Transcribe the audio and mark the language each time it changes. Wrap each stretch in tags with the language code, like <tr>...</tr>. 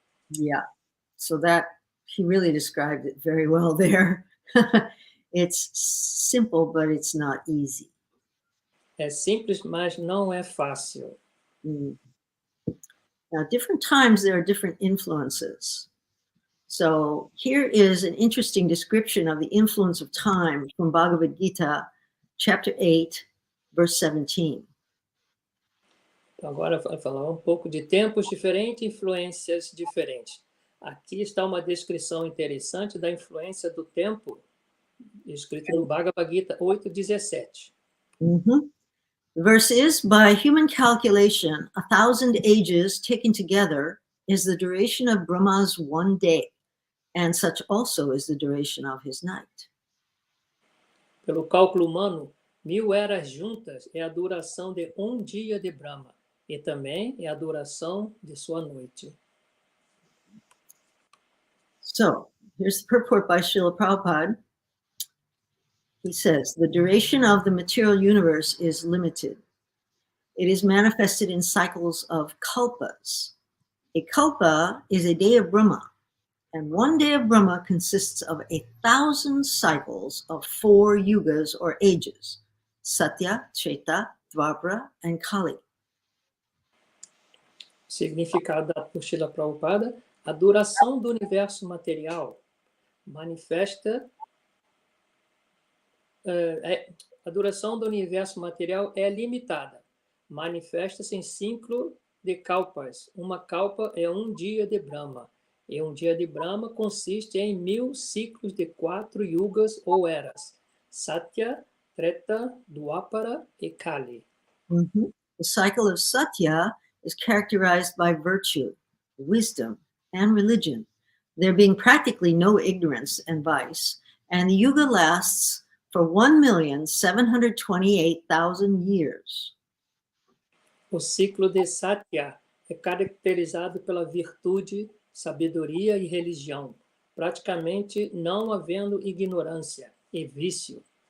<en>Yeah, so that he really described it very well there. It's simple, but it's not easy.</en> <pt>É simples, mas não é fácil.</pt> <en>Now, different times there are different influences. So here is an interesting description of the influence of time from Bhagavad Gita, chapter 8, verse 17.</en> <pt>Então, agora vai falar um pouco de tempos diferentes e influências diferentes. Aqui está uma descrição interessante da influência do tempo, escrito no Bhagavad Gita 8:17.</pt> <en>The verse is, by human calculation, 1,000 ages taken together is the duration of Brahma's one day, and such also is the duration of his night.</en> <pt>Pelo cálculo humano, 1000 eras juntas é a duração de um dia de Brahma, e também é a duração de sua noite.</pt> <en>So, here's the purport by Srila Prabhupada. He says, the duration of the material universe is limited. It is manifested in cycles of kalpas. A kalpa is a day of Brahma, and one day of Brahma consists of 1,000 cycles of 4 yugas or ages, Satya, Treta, Dvapara, and Kali.</en> <pt>Significado por Srila Prabhupada, a duração do universo material manifesta a duração do universo material é limitada. Manifesta-se em ciclo de kalpas. Uma kalpa é um dia de Brahma. E um dia de Brahma consiste em 1000 ciclos de 4 yugas ou eras. Satya, Treta, Dwapara e Kali.</pt> <en>The cycle of Satya is characterized by virtue, wisdom, and religion, there being practically no ignorance and vice, and the yuga lasts for 1,728,000 years.</en> <pt>O ciclo de Satya é caracterizado pela virtude, sabedoria e religião, praticamente não havendo ignorância e vício.</pt>